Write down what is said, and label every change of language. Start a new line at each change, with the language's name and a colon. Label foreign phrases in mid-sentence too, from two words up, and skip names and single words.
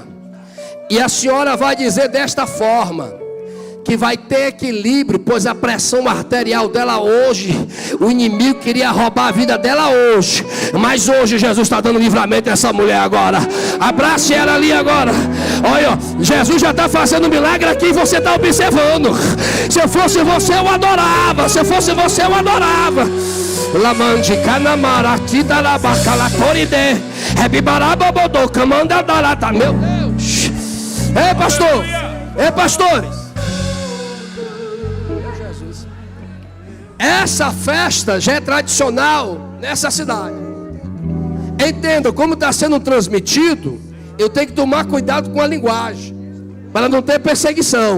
Portuguese: E a senhora vai dizer desta forma: que vai ter equilíbrio, pois a pressão arterial dela hoje, o inimigo queria roubar a vida dela hoje, mas hoje Jesus está dando livramento a essa mulher agora. Abrace ela ali agora. Olha, Jesus já está fazendo milagre aqui e você está observando. Se eu fosse você, eu adorava. Lamande canamara tidarabacala coride rebibarababodô camanda darata. Meu Deus. Ei, pastores. Essa festa já é tradicional nessa cidade. Entenda, como está sendo transmitido, eu tenho que tomar cuidado com a linguagem, para não ter perseguição.